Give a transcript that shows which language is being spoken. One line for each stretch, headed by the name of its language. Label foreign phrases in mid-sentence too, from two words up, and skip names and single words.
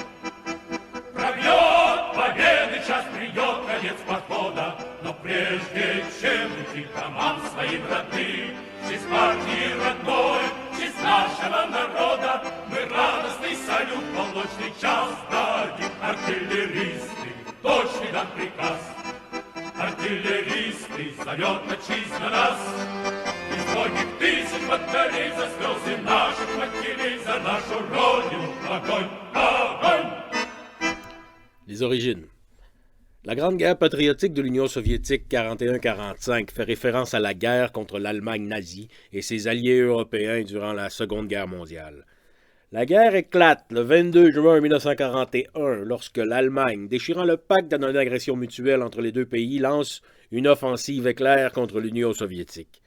Russian: Пробьет победы час, придет конец похода, но прежде чем идти к домам своим родным, в честь партии родной, в честь нашего народа, мы радостный салют, полночный час дадим. Артиллеристы, точный дан приказ. Артиллеристы, зовет отчизна нас. Из многих тысяч батарей за слезы наших матерей, за нашу родину огонь, огонь.
French: Les origines. La Grande Guerre patriotique de l'Union soviétique 41-45 fait référence à la guerre contre l'Allemagne nazie et ses alliés européens durant la Seconde Guerre mondiale. La guerre éclate le 22 juin 1941 lorsque l'Allemagne, déchirant le pacte de non-agression mutuelle entre les deux pays, lance une offensive éclair contre l'Union soviétique.